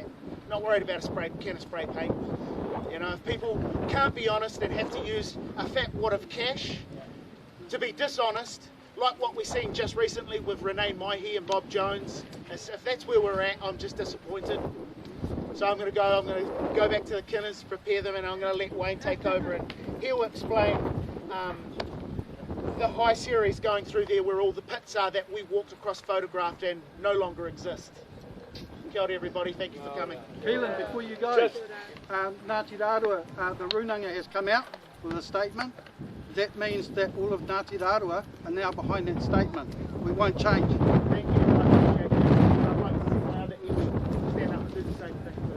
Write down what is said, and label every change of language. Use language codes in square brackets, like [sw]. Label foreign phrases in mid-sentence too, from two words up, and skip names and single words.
[en] Not worried about a can of spray paint. You know, if people can't be honest and have to use a fat wad of cash to be dishonest, like what we've seen just recently with Renee Maihi and Bob Jones, if that's where we're at, I'm just disappointed. So I'm going to go back to the kinners, prepare them, and I'm going to let Wayne take over, and he'll explain the high series going through there where all the pits are that we walked across, photographed, and no longer exist. [mi] Kia ora [en] everybody, thank you for coming. Keelan, before you go, Ngāti Rārua, the Runanga has come out with a statement. That means that all of Ngāti Rārua are now behind that statement. We won't change. Thank you. I appreciate that. I'd like to see my other each stand up and do the same thing.